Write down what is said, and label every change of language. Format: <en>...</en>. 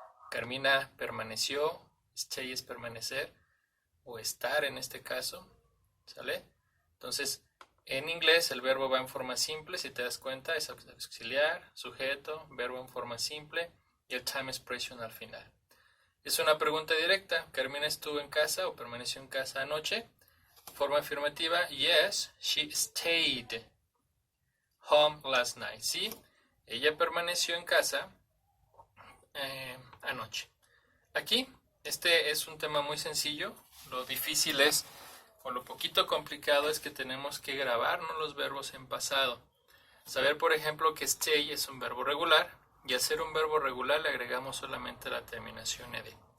<es>Carmina permaneció, stay es permanecer, o estar en este caso. ¿Sale? Entonces, en inglés el verbo va en forma simple, si te das cuenta, es auxiliar, sujeto, verbo en forma simple y el time expression al final. Es una pregunta directa. ¿Carmina estuvo en casa o permaneció en casa anoche? Forma afirmativa,</es> <en>yes, she stayed home last night.</en> <es>Sí, ella permaneció en casa anoche. Aquí, este es un tema muy sencillo. Lo difícil es, o lo poquito complicado es que tenemos que grabarnos los verbos en pasado. Saber, por ejemplo, que stay es un verbo regular y al ser un verbo regular le agregamos solamente la terminación ed.</es>